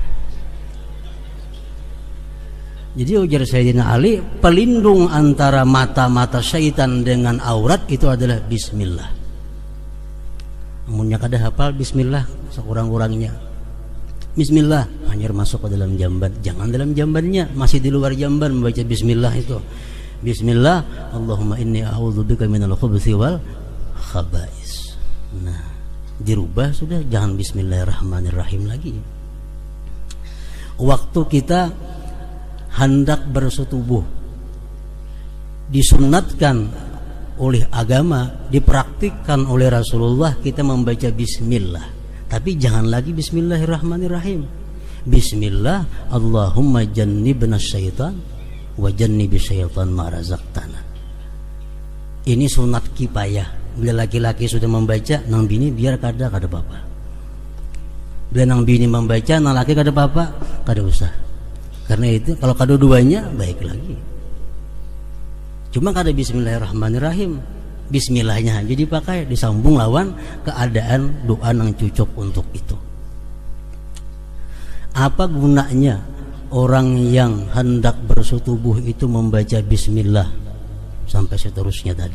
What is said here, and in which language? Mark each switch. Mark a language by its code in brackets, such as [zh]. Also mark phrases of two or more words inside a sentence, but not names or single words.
[bjn] Jadi ujar Sayyidina Ali, pelindung antara mata-mata syaitan dengan aurat itu adalah bismillah. Namunnya kada hafal bismillah sekurang-kurangnya. Bismillah, hanya masuk ke dalam jamban. Jangan dalam jambannya, masih di luar jamban membaca bismillah itu. [ar] بسم الله اللهم إني أعوذ بك من الخبث والخبائث. [bjn] Nah, dirubah sudah, jangan bismillahirrahmanirrahim lagi. Waktu kita hendak bersetubuh, disunatkan oleh agama, dipraktikkan oleh Rasulullah, kita membaca bismillah. Tapi jangan lagi bismillahirrahmanirrahim. [ar] بسم الله اللهم جنبنا الشيطان وجنب الشيطان ما رزقتنا. [bjn] Ini sunat kifayah. Bila laki-laki sudah membaca, nang bini biar kada bapak. Bila nang bini membaca, nang laki kada bapak, kada usah. Karena itu kalau kada duanya baik lagi. Cuma kada bismillahirrahmanirrahim. Bismillahnya jadi pakai disambung lawan keadaan doa yang cocok untuk itu. Apa gunanya orang yang hendak bersetubuh itu membaca bismillah sampai seterusnya tadi?